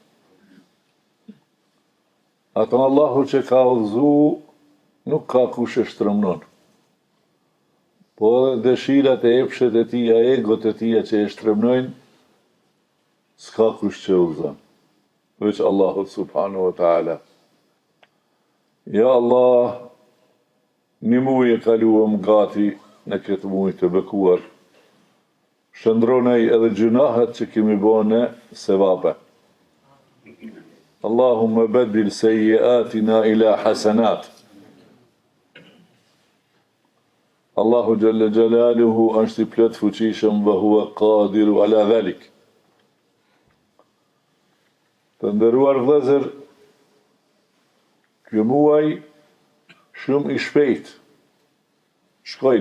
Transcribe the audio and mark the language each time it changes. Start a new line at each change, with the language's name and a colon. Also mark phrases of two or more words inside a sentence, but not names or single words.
Albanian: Ato Allahu që ka udhëzu, nuk ka kush e shtrëmnon. Po edhe dëshirat e epshet e tia, egot e tia që e shtrëmnojnë, s'ka kush që udhëzon. Veç Allahu
Arabic: سبحانه وتعالى. يا الله,
Albanian: një muj e kaluam gati në këtë muj të bekuar. Shëndronej edhe gjunahet që kemi bone sevape.
Arabic: اللهم بدل سيئاتنا إلى حسنات.
Albanian: Allahu
Arabic: جل جلاله
Albanian: është i plot fuqishëm dhe
Arabic: هو قادر على ذلك.
Albanian: Të ndëruar vëllezër, ky muaj shumë i shpejt shkojnë.